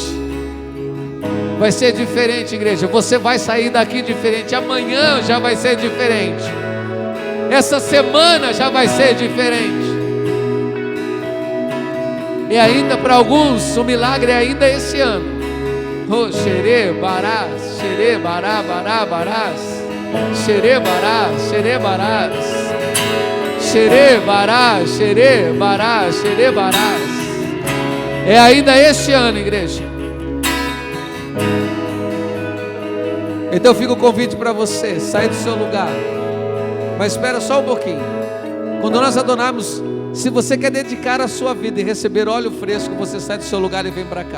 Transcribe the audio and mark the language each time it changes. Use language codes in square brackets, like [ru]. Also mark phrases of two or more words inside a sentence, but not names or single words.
[pt] Vai ser diferente, igreja. Você vai sair daqui diferente. Amanhã já vai ser diferente. Essa semana já vai ser diferente. E ainda para alguns, o milagre é ainda esse ano. Oh, xerê, barás, xerê, bará, bará, barás. Xerê, bará, xerê, barás. Xerê, bará, xerê, bará, xerê, barás. É ainda este ano, igreja. Então fica o convite para você sair do seu lugar. Mas espera só um pouquinho. Quando nós adorarmos, se você quer dedicar a sua vida e receber óleo fresco, você sai do seu lugar e vem para cá.